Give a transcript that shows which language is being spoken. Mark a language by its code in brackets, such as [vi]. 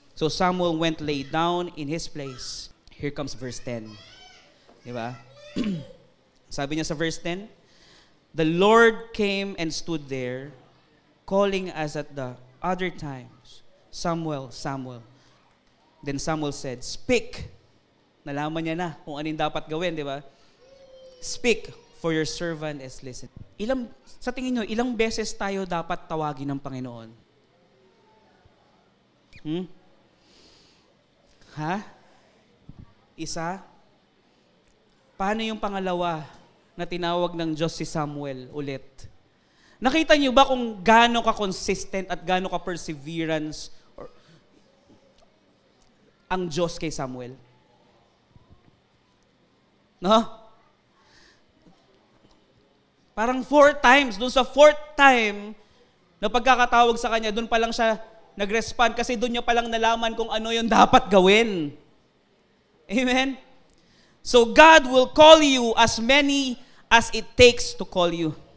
[en] So Samuel went lay down in his place. Here comes verse 10. [tl] Diba? Sabi niya sa [en] verse 10, the Lord came and stood there, calling as at the other times, Samuel, Samuel. Then Samuel said, speak. [tl] Nalaman niya na kung ano yung dapat gawin, di ba? [en] Speak, for your servant is listening. [tl] Sa tingin nyo, ilang beses tayo dapat tawagin ng Panginoon? Ha? Isa? Paano yung pangalawa na tinawag ng Diyos si Samuel ulit? Nakita niyo ba kung gaano ka-consistent at gaano ka-perseverance ang Diyos kay Samuel? No? Parang [en] 4 times. [tl] Doon sa 4th time na pagkakatawag sa kanya, doon pa lang siya nag-respond kasi doon niya palang nalaman kung ano yung dapat gawin. Amen? [en] So God will call you as many as it takes to call you.